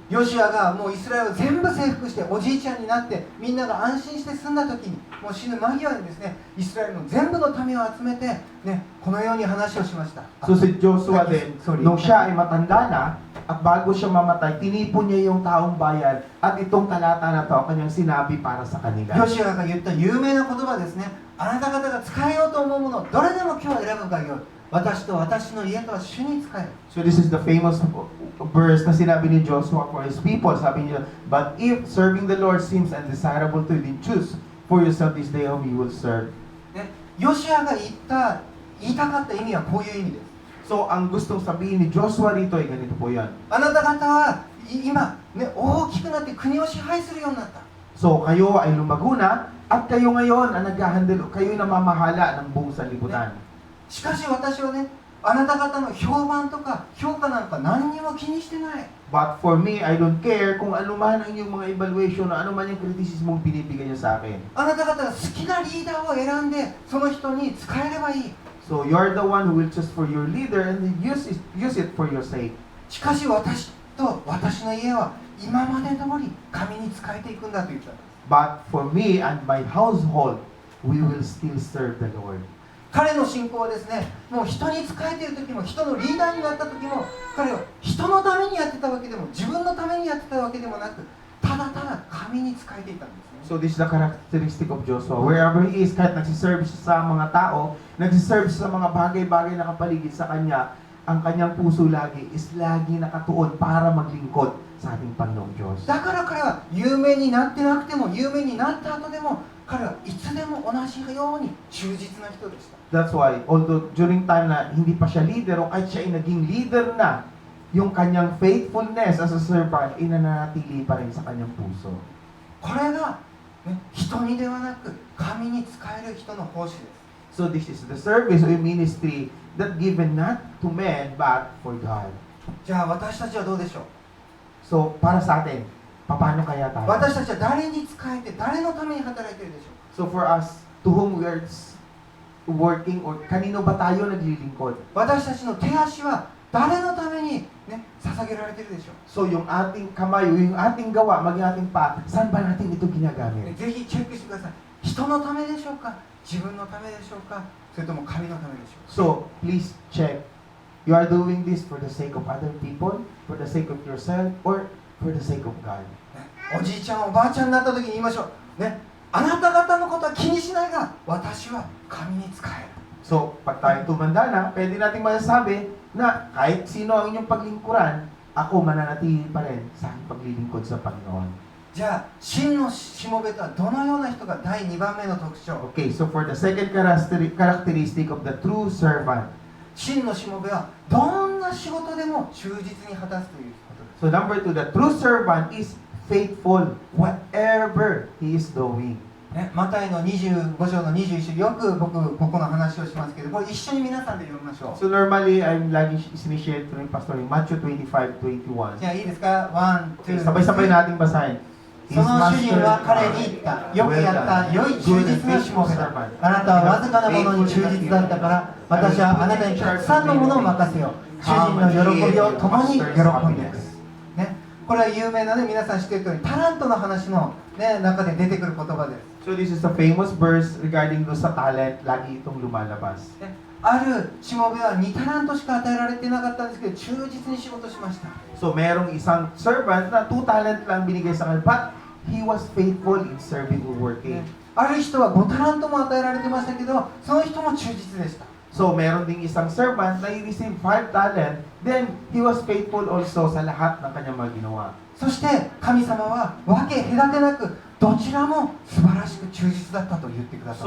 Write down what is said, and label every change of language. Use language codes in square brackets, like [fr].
[ja] ヨシュアがもうイスラエルを全部征服しておじいちゃんになってみんなが安心して住んだ時に、もう死ぬ間際にですね、イスラエルの全部の民を集めて、ね、このように話をしました。 [tl] So si Joshua din, [en] Sorry. [tl] nung siya ay matanda na, at bago siya mamatay, tinipon niya yung taong bayan at itong talata na to ang kanyang sinabi para sa kanila. [ja] ヨシュアが言った有名な言葉ですね。あなた方が使えようと思うもの、どれでも今日は選ぶがよい。私と私の家とは主に使える。 [en] So this is the famous verse [tl] na sinabi ni Joshua [en] for his people. [tl] Sabi niya, [en] but if serving the Lord seems undesirable to you, then choose for yourself this day whom you will serve. [ja] ね、ヨシュアが言いたかった意味はこういう意味です。 [tl] So ang gustong sabihin ni Joshua rito ay ganito po yan. [ja] あなた方は今、ね、大きくなって国を支配するようになった。 [tl] So kayo ay lumago na at kayo ngayon ang naghahandle, kayo yung namamahala ng buong sanlibutan. [ja] しかし私はね、あなた方の評判とか評価なんか何にも気にしてない。 [en] But for me, I don't care [tl] kung ano man ang inyong mga evaluation o ano man yung criticism mong binibigay niyo sa akin. [ja] あなた方が好きなリーダーを選んでその人に使えればいい。 [en] So you're the one who will choose for your leader and then use it for your sake. [ja] しかし私と私の家は今まで通り神に仕えていくんだと言った。 [en] But for me and my household, we will still serve the Lord. [ja] 彼の信仰はですね、もう人に仕えている時も人のリーダーになった時も、彼は人のためにやってたわけでも自分のためにやってたわけでもなく、ただただ神に仕えていたんですね。 [en] So this is the characteristic of Joshua. Wherever he is, [tl] kahit nagsiserve siya sa mga tao, nagsiserve siya sa mga bagay-bagay na kapaligid sa kanya, ang kanyang puso lagi is lagi nakatuon para maglingkod sa ating Panginoong Diyos. [ja] だから彼は有名になってなくても有名になった後でも彼はいつでも同じように忠実な人でした。 [en] That's why, although during time [tl] na hindi pa siya leader o kahit siya ay naging leader na, yung kanyang [en] faithfulness as a servant [tl] ay nananatili pa rin sa kanyang puso. [ja] これが、ね、人にではなく神に仕える人の奉仕です。 [en] So this is the service or ministry that given not to men but for God. [ja] じゃあ私たちはどうでしょう。 [tl] So para sa atin, paano kaya tayo? [ja] 私たちは誰に仕えて誰のために働いているでしょう。 [en] So for us, to whom we are working or [tl] kanino ba tayo naglilingkod? [ja] 私たちの手足は誰のために、ね、捧げられているでしょう。 [tl] So yung ating kamay o yung ating gawa, maging ating pa, saan ba natin ito ginagamit? [ja] ぜひチェックしてください。人のためでしょうか、自分のためでしょうか、それとも神のためでしょうか。 [en] So please check. You are doing this for the sake of other people, for the sake of yourself, or for the sake of God. [ja] ね、おじいちゃんおばあちゃんになった時に言いましょう、ね、あなた方のことは気にしないが私は神に仕える。 [tl] So, pag tayo tumanda na, pwede nating masasabi na kahit sino ang inyong paglingkuran, ako mananatili pa rin sa aking paglilingkod sa Panginoon. [ja] じゃあ真のしもべとはどのような人が第2番目の特徴。 [en] Okay, so for the second characteristic of the true servant. [ja] 真のしもべはどんな仕事でも忠実に果たすということです。 [en] So number 2, the true servant is faithful whatever he is doing. [ja] ね、マタイの25章の21章、よく僕ここの話をしますけど、これ一緒に皆さんで読みましょう。 [en] So normally, [tl] I'm lagi sinishare to yung pastor in Matthew 25:21. [ja] じゃあいいですか、ワン、ツー、 [tl] Sabay-sabay nating basahin. [ja] その主人は彼に言った。よくやった良い忠実なしもべだ。あなたはわずかなものに忠実だったから、私はあなたにたくさんのものを任せよう。主人の喜びを共に喜んでいます。ね、これは有名なね、皆さん知っている通り、タラントの話の、ね、中で出てくる言葉です。 [en] So this is a famous verse regarding do sa talent, [tl] lagi itong lumalabas. [ja] ね、あるしもべは2タラントしか与えられてなかったんですけど、忠実に仕事しました。 [en] So [tl] merong isang servant na 2 talent lang binigay sa kanya, [en] but he was faithful in serving or working. [ja] ね、ある人は5タラントも与えられてましたけど、その人も忠実でした。 [tl] So meron ding isang servant na i-receive 5 talent, [en] then he was faithful also [tl] sa lahat ng kanyang mga ginawa. [ja] そして神様は分け隔てなくどちらも素晴らしく忠実だったと言ってください。